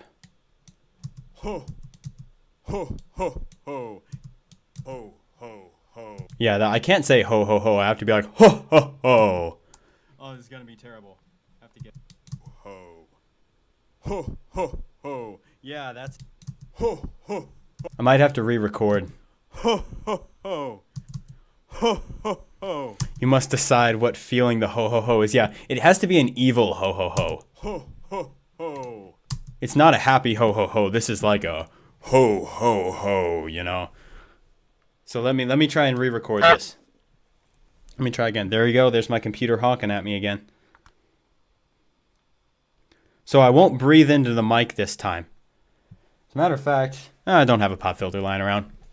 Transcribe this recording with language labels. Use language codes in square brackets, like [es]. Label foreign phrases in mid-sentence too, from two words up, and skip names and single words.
[en] Ho ho ho ho ho ho ho. Yeah, I can't say ho ho ho. I have to be like ho ho ho. Oh, this is gonna be terrible. I have to get ho ho ho ho. Yeah, that's ho ho. I might have to re-record. Ho ho ho ho ho ho. You must decide what feeling the ho ho ho is. Yeah, it has to be an evil ho ho ho. Ho ho ho. It's not a happy ho ho ho. This is like a ho ho ho, you know. So let me try and re-record this. Let me try again. There you go. There's my computer honking at me again. So I won't breathe into the mic this time. As a matter of fact, I don't have a pop filter lying around.